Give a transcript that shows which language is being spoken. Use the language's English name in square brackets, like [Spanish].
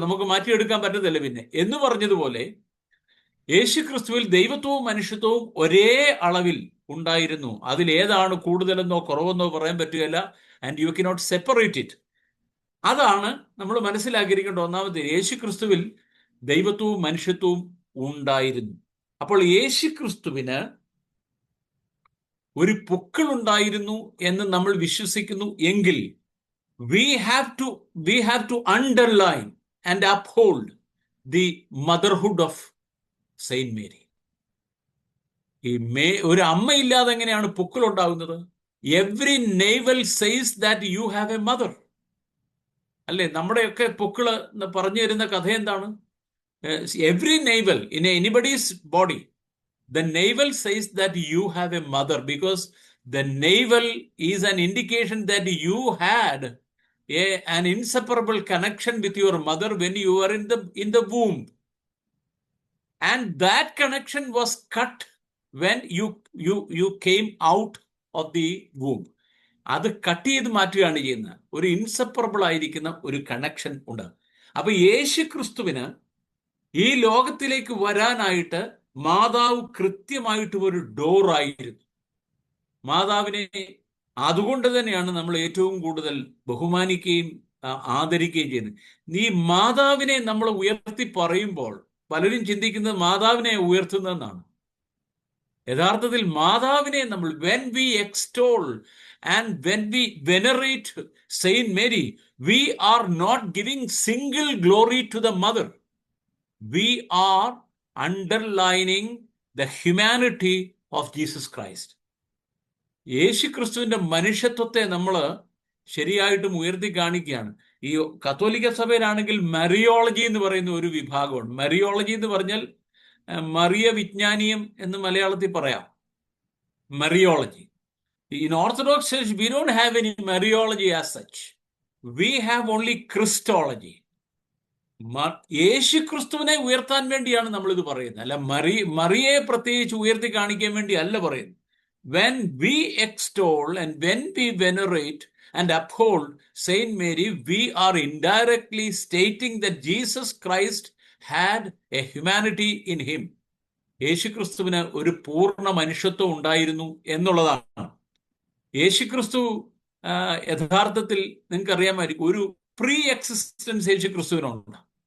[Malayalam] നമുക്ക് മാറ്റിയെടുക്കാൻ പറ്റത്തില്ല. പിന്നെ എന്ന് പറഞ്ഞതുപോലെ യേശു ക്രിസ്തുവിൽ ദൈവത്വവും മനുഷ്യത്വവും ഒരേ അളവിൽ ഉണ്ടായിരുന്നു. അതിലേതാണ് കൂടുതലെന്നോ കുറവെന്നോ പറയാൻ പറ്റുകയില്ല. [English] And you cannot separate it. [Malayalam] അതാണ് നമ്മൾ മനസ്സിലാക്കിയിരിക്കേണ്ട ഒന്നാമത്തെ. യേശു ക്രിസ്തുവിൽ ദൈവത്വവും മനുഷ്യത്വവും ഉണ്ടായിരുന്നു. അപ്പോൾ യേശു ക്രിസ്തുവിന് ഒരു പൊക്കിൾ ഉണ്ടായിരുന്നു എന്ന് നമ്മൾ വിശ്വസിക്കുന്നു എങ്കിൽ [English] we have to underline and uphold the motherhood of Saint Mary. [Malayalam] ഒരു അമ്മയില്ലാതെ എങ്ങനെയാണ് പൊക്കിൾ ഉണ്ടാകുന്നത്? [English] Every navel says that you have a mother. [Malayalam] അല്ലേ? നമ്മുടെയൊക്കെ പൊക്കിള് പറഞ്ഞു തരുന്ന കഥ എന്താണ്? [English] Every navel in anybody's body, the navel says that you have a mother, because the navel is an indication that you had an inseparable connection with your mother when you were in the womb, and that connection was cut when you came out of the womb. [Malayalam] അത് cut ചെയ്ത് മാറ്റുകയാണ് ചെയ്യുന്നത്. ഒരു inseparable ആയിരിക്കുന്ന ഒരു connection ഉണ്ട്. അപ്പൊ യേശു ക്രിസ്തുവിന് ഈ ലോകത്തിലേക്ക് വരാനായിട്ട് മാതാവ് കൃത്യമായിട്ട് ഒരു ഡോറായിരുന്നു. മാതാവിനെ അതുകൊണ്ട് തന്നെയാണ് നമ്മൾ ഏറ്റവും കൂടുതൽ ബഹുമാനിക്കുകയും ആദരിക്കുകയും ചെയ്യുന്നത്. ഈ മാതാവിനെ നമ്മൾ ഉയർത്തി പറയുമ്പോൾ പലരും ചിന്തിക്കുന്നത് മാതാവിനെ ഉയർത്തുന്നതെന്നാണ്. യഥാർത്ഥത്തിൽ മാതാവിനെ നമ്മൾ [English] when we extol and when we venerate Saint Mary, we are not giving single glory to the mother. We are underlining the humanity of Jesus Christ. [Malayalam] യേശു ക്രിസ്തുവിന്റെ മനുഷ്യത്വത്തെ നമ്മൾ ശരിയായിട്ടും ഉയർത്തി കാണിക്കുകയാണ്. ഈ കത്തോലിക്ക സഭയിലാണെങ്കിൽ മറിയോളജി എന്ന് പറയുന്ന ഒരു വിഭാഗമുണ്ട്. മറിയോളജി എന്ന് പറഞ്ഞാൽ മറിയ വിജ്ഞാനീയം എന്ന് മലയാളത്തിൽ പറയാം. മറിയോളജി. [English] In Orthodox Church we don't have any Mariology as such. We have only Christology. [Malayalam] യേശു ക്രിസ്തുവിനെ ഉയർത്താൻ വേണ്ടിയാണ് നമ്മൾ ഇത് പറയുന്നത്, അല്ല മറിയെ പ്രത്യേകിച്ച് ഉയർത്തി കാണിക്കാൻ വേണ്ടി അല്ല പറയുന്നത്. [English] When we extol and when we venerate and uphold Saint Mary, we are indirectly stating that Jesus Christ had a humanity in him. [Malayalam] യേശു ക്രിസ്തുവിന് ഒരു പൂർണ്ണ മനുഷ്യത്വം ഉണ്ടായിരുന്നു എന്നുള്ളതാണ്. യേശു ക്രിസ്തു യഥാർത്ഥത്തിൽ നിങ്ങൾക്ക് അറിയാമായിരിക്കും, ഒരു പ്രീ എക്സിസ്റ്റൻസ് യേശു ക്രിസ്തുവിനുണ്ട്.